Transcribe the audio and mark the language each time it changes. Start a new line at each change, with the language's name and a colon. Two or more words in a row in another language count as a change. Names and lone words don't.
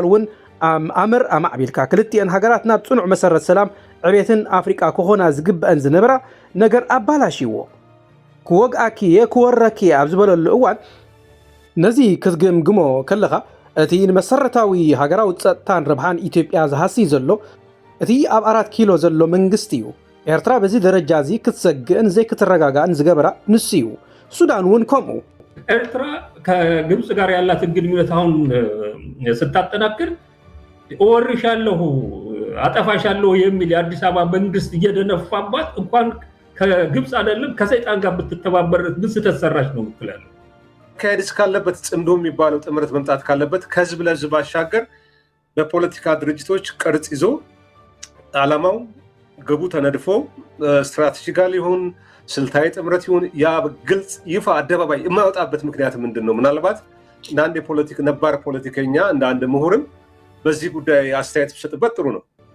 Tigrinya: እውን ኣምር ኣማዕቢልካ ክልቲአን ሃገራት ናብ ጽኑዕ መሰረት ሰላም ዕቤትን ኣፍሪቃ ክኾና ዝግብአን ዝነበራ ነገር ኣባላሽዎ ክወግኣኪየ ክወረኪየ ኣብ ዝበለሉ እዋን ነዚ ክትግምግሞ ከለኻ እቲ ንመሰረታዊ ሃገራዊ ፀጥታን ረብሓን ኢትዮጵያ ዝሃሲ ዘሎ እቲ ኣብ 4 ኪሎ ዘሎ መንግስቲ እዩ ኤርትራ በዚ ደረጃ እዚ ክትሰግእን ዘይክትረጋጋእን ዝገበራ ንሱ እዩ ሱዳን እውን ከምኡ
Amharic: ኤርትራ ከግብፅ ጋር ያላትን ግንኙነት አሁን ስታጠናክር እወርሻለሁ አጠፋሻለሁ የሚል የአዲስ አበባ መንግስት እየደነፋባት እንኳን ከግብፅ አይደለም ከሰይጣን ጋር ብትተባበር ምን ስተሰራች ነው ምትላል ከዲስ ካለበት ጽምዶ የሚባለው ጥምረት መምጣት ካለበት ከህዝብ ለህዝብ ባሻገር በፖለቲካ ድርጅቶች ቅርጽ ይዞ ዓላማው ገቡ ተነድፎ ስትራቴጂካሊ ይሁን ስልታዊ ጥምረት ይሁን ያ ግልጽ ይፋ አደባባይ የማይወጣበት ምክንያት ምንድነው ምናልባት አንድ የፖለቲካ ነባር ፖለቲከኛ እንደ አንድ ምሁርን በዚህ ጉዳይ አስተያየት ብሰጥበት ጥሩ ነው